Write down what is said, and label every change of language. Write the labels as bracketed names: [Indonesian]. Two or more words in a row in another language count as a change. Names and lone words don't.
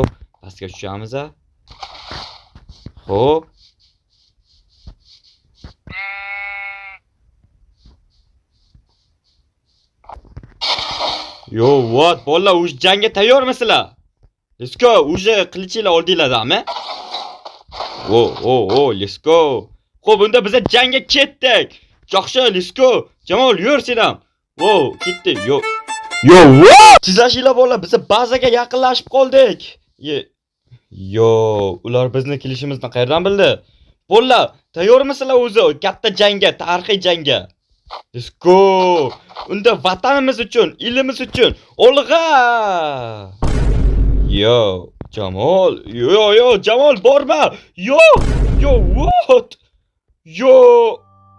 [Uzbek] Pastga tushamiz. Xo'p. [English] Yo, what? [Uzbek] Bolalar, o'sha jangga tayyormisizlar? [English] Let's go. [Uzbek] O'sha qilichinglar oldinglar-mi? [English] Let's go. [Uzbek] Xo'p, unda biz jangga ketdik. Yaxshi, [English] let's go. [Uzbek] Jamol, yur sen ham. Ketdi. [English] What? [Uzbek] Tizlashinglar bolalar, biz bazaga yaqinlashib qoldik. Ular bizni kelishimizni qayerdan bildi? Bolalar, tayyormisizlar o'zi katta jangga, tarixiy jangga? [English] Let's go. [Uzbek] Unda vatanimiz uchun, elimiz uchun olg'a. Jamol. Jamol borma. [English] What?